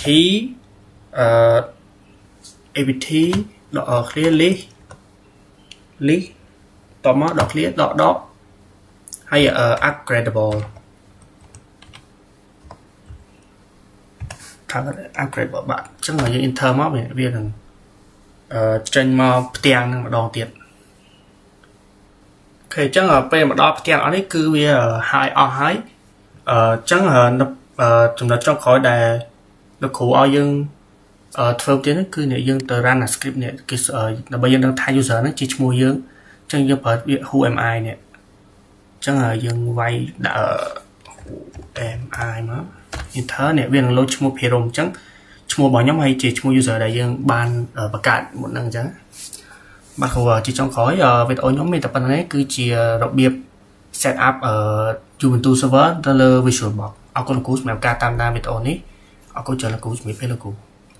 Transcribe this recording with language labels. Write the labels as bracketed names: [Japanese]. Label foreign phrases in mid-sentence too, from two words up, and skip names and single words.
[Khmer] apt ដក [English] clear list [Khmer] តមកដក clear ដកហើយ upgradable ថា upgradable បាក់អញ្ចឹងយើង enter មកវានឹងចេញមកផ្ទាំងនឹងម្ដងទៀតអូខេអ ញ្ចឹងពេលមកដល់ផ្ទាំងអស់នេះគឺវាហើយអស់ហើយអញ្ចឹងចំណុចចុងក្រោយដែលលោកគ្រូឲ្យយើងធ្វើទៀត គឺយើងទៅ [English] run script [Khmer] នេះគឺដើម្បីយើងដឹងថា user ហ្នឹងជាឈ្មោះយើងអញ្ចឹងយើងប្រើវា [English] who am I [Khmer] នេះអញ្ចឹងយើងវាយដាក់ [English] who am I [Khmer] មក enter នេះវានឹង load ឈ្មោះ Pirom អញ្ចឹងឈ្មោះរបស់ខ្ញុំហើយជាឈ្មោះ user ដែលយើងបានបង្កើតមុនហ្នឹងអញ្ចឹងបាទគ្រូជាចុងក្រោយវីដេអូខ្ញុំមានតែប៉ុណ្្នឹងឯងគឺជារបៀប [English] set up Ubuntu server [Khmer] ទៅលើ VisualBox អរគុណលោកគ្រូសម្រាប់ការតាមដានវីដេអូនេះអរគុណច្រើនលោកគ្រូជំរាបលាលោកគ្រូ